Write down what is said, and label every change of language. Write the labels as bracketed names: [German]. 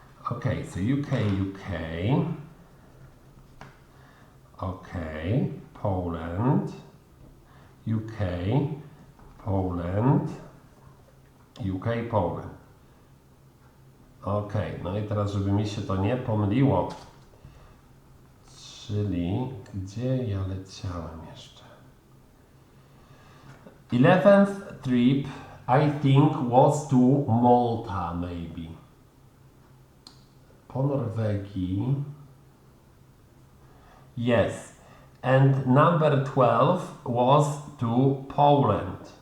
[English] Okay, so UK. Okay, Poland, UK, Poland, UK, Poland. [Polish] Ok, no i teraz, żeby mi się to nie pomyliło, czyli gdzie ja leciałem jeszcze? [English] 11th trip, I think, was to Malta, maybe. [Polish] Po Norwegii. Yes, [English] And number 12 was to Poland.